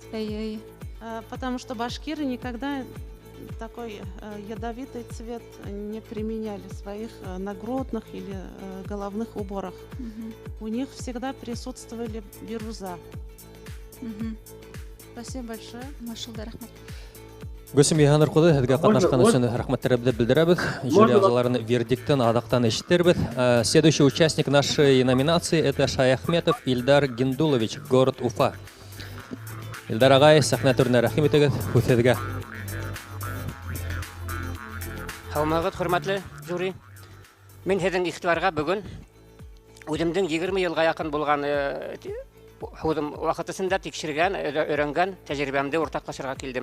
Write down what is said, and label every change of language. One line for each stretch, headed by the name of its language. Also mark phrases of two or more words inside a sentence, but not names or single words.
Russian: Потому что башкиры никогда такой ядовитый цвет не применяли в своих нагрудных или головных уборах. У них всегда присутствовали бирюза. Спасибо большое.
Bashkir: Гөлсем Йоханнурқызы, һеҙгә катнашҡан өсөн рәхмәттәребеҙҙе белдерәбеҙ. Жюри ағзаларының вердиктын аҙаҡтан ишетербеҙ.
Russian: Следующий участник нашей номинации — это Шаяхметов Ильдар Гендулович, город Уфа.
Bashkir: Ильдар ағай, сәхнә түренә рәхим итегеҙ, һүҙ һеҙгә. Һаумағыҙ, хөрмәтле жюри. Мин һеҙҙең иғтибарға бөгөн үҙемдең 20 йылға яҡын булған һүҙем ваҡытысында тикшергән, өйрәнгән тәжрибәмде уртаҡлашырға килдем.